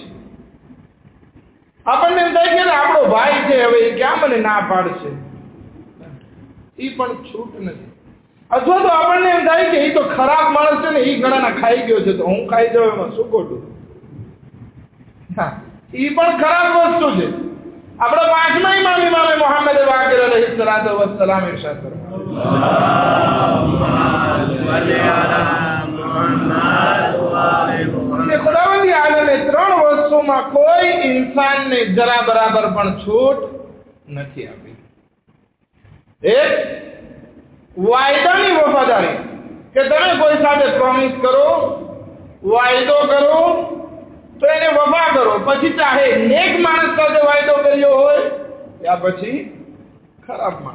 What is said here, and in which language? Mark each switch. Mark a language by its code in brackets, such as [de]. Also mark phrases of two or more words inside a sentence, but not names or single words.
[gu] આપણને એમ થાય કે આપણો ભાઈ છે, હવે એ ક્યાં મને ના પાડશે, એ પણ છૂટ નથી. અથવા તો આપણને એમ થાય કે એ તો ખરાબ માણસ છે ને, એ ઘણાના ખાઈ ગયો છે તો હું ખાઈ જાઉં, એમાં શું ખોટું. એ પણ ખરાબ વસ્તુ છે. આપણા 5મા ઇમામ ઇમામે મુહમ્મદ બાકિર [ar] عليه الصلاة والسلام [ur] ارشاد فرمایا خداوندی عالمے [gu] 3 वस्तुમાં કોઈ ઇન્સાનને જરા બરાબર પણ છૂટ નથી આપી. એક વાયદાની વફાદારી, કે તમે કોઈ સાથે પ્રોમિસ કરો, વાયદો કરો તો એને વફા કરો, પછી ચાહે નેક માણસ સાથે વાયદો કર્યો હોય યા પછી ખરાબ માણસ.